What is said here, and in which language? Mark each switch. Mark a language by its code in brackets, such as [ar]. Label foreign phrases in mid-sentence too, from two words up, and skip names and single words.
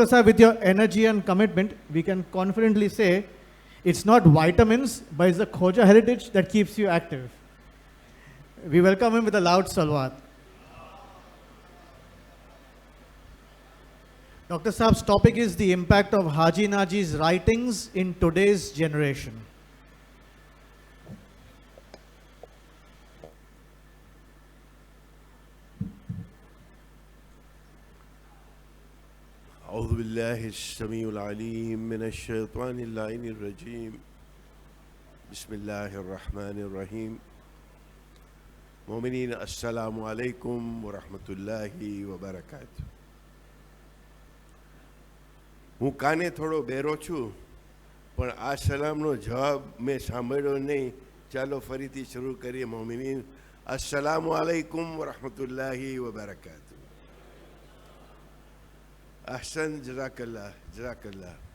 [en] Sahib, with your energy and commitment, we can confidently say it's not vitamins, but it's the Khoja heritage that keeps you active. We welcome him with a loud salawat. Dr. Sahab's topic is the impact of Haji Naji's writings in today's generation. [ar] أعوذ بالله السميع العليم من الشيطان اللعين الرجيم بسم الله الرحمن الرحيم مؤمنين السلام عليكم ورحمة الله وبركاته. [gu] હું કાને થોડો બેરો છું પણ આ સલામનો જવાબ મેં સાંભળ્યો નહીં. ચાલો ફરીથી શરૂ કરીએ. [ar] مؤمنين السلام عليكم ورحمة الله وبركاته. أحسن، جزاك الله جزاك الله.